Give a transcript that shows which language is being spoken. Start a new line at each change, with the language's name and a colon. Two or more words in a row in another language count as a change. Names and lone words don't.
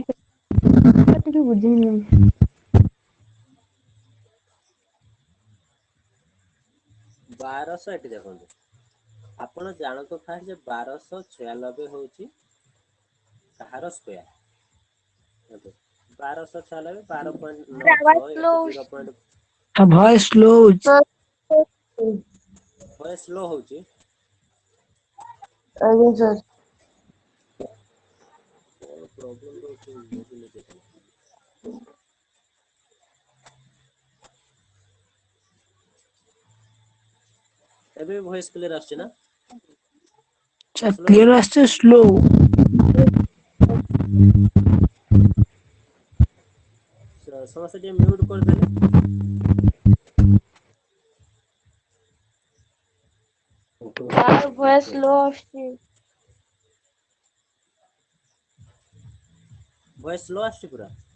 Odia: ଟିକେ ବୁଝେଇନି 1200 ଏଠି ଦେଖନ୍ତୁ ଆପଣ ଜାଣନ୍ତୁ ଫାଷ୍ଟ ଯେ 1296 ହଉଛି କାହାର ସ୍କୋୟାର 1296 12.96 0.
English: voice slow voice slow
Odia: ହଉଛି ଆଜ୍ଞା ସାର୍ କଣ ପ୍ରୋବ୍ଲେମ ରହୁଛି ବୁଝିଲି ଟିକେ ଏବେ ବି
English: voice clear
Odia: ଆସୁଛି ନା ସ୍ଲୋ क्लियर ହଉଛି ଆସ୍ତେ ସ୍ଲୋ ସମସ୍ତେ ଟିକେ ମ୍ୟୁଟ କରିଦେଲେ ସାର୍
English: voice slow
Odia: ଆସୁଛି
English: voice slow
Odia: ଆସୁଛି ପୁରା